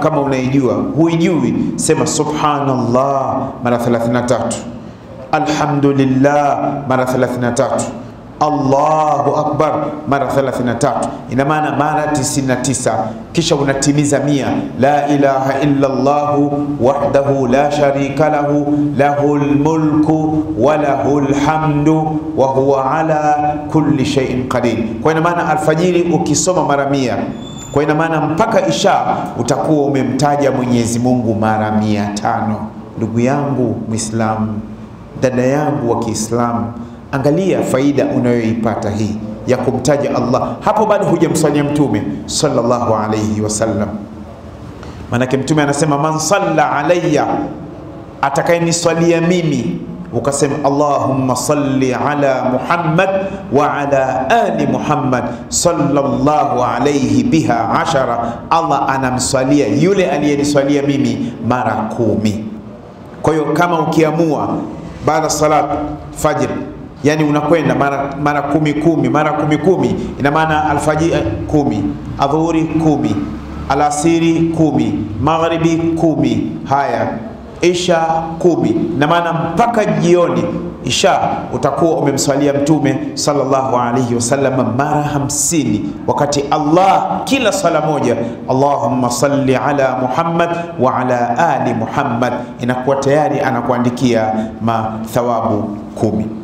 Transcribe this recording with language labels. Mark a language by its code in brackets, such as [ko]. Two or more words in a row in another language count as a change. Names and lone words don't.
[sw] Kama unaijua, huijui sema subhanallah mara 33, alhamdulillah mara 33, [ar] الله أكبر [sw] mara 33, ina maana mara 99. Kisha unatimiza 100, [ar] لا إله إلا الله وحده لا شريك له له الملك وله الحمد وهو على كل شيء قدير. [sw] Kwa ina maana alfajiri ukisoma mara 100, kwa ina maana mpaka isha utakuwa umemtaja Mwenyezi Mungu mara 500. Ndugu yangu Muislamu, dada yangu wa Kiislamu, angalia faida unayoipata hii ya kumtaja Allah. Hapo bado hujamswalia Mtume [ar] صلى الله عليه وسلم. [sw] Manake Mtume anasema [ar] من صلى علي, [sw] atakayeniswalia mimi, ukasema [ar] اللهم صل على محمد وعلى آل محمد صلى الله عليه بها [sw] 10, Allah anamswalia yule aliyeniswalia mimi mara 10. Kwa hiyo kama ukiamua baada [ar] صلاة فجر, [sw] yani unakwenda mara 10 mara 10, ina maana alfajiri 10, adhuhuri 10, alasiri 10, magharibi 10, haya isha 10, ina maana mpaka jioni isha utakuwa umemswalia Mtume [ar] صلى الله عليه وسلم [sw] mara 50, wakati Allah kila sala moja [ar] اللهم صل على محمد وعلى آل محمد, [sw] inakuwa tayari anakuandikia mathawabu 10.